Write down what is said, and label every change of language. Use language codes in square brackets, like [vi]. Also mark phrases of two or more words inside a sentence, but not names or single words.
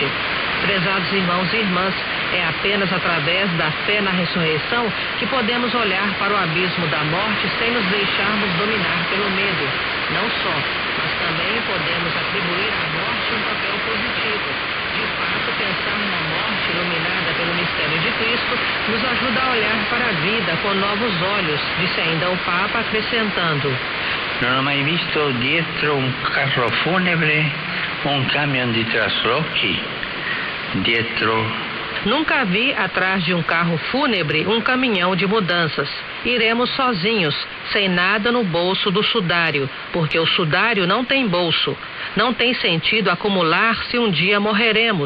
[pt] Prezados irmãos e irmãs, é apenas através da fé na ressurreição que podemos olhar para o abismo da morte sem nos deixarmos dominar pelo medo. Não só, mas também podemos atribuir à morte um papel positivo. De fato, pensar na morte iluminada pelo mistério de Cristo nos ajuda a olhar para a vida com novos olhos, disse ainda o Papa, acrescentando: [it] Non ho mai visto dietro un carro funebre un camion di traslochi. [pt] Nunca vi atrás de um carro fúnebre um caminhão de mudanças. Iremos sozinhos, sem nada no bolso do sudário, porque o sudário não tem bolso. Não tem sentido acumular se um dia morreremos.